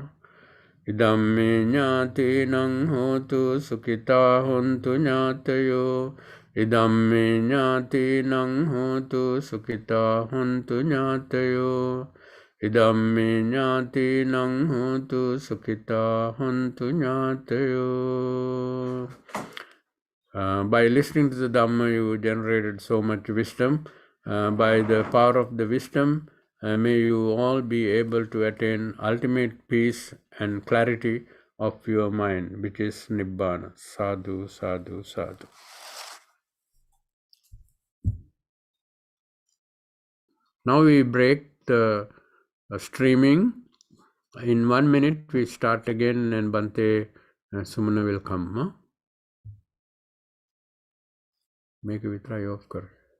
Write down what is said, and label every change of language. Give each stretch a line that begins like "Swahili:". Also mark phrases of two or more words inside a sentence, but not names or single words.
Pali: Idamme ñātinang hotu sukhita hontu ñātayo. Idamme ñātinang hotu sukhita hontu ñātayo. Idamme ñātinang hotu sukhita hontu ñātayo.
English: By listening to the Dhamma, you generated so much wisdom. By the power of the wisdom, may you all be able to attain ultimate peace and clarity of your mind, which is Nibbana.
Pali: Sadhu, sadhu, sadhu.
English: Now we break the streaming. In 1 minute, we start again, and Bante Sumana will come. Huh? Make a try off.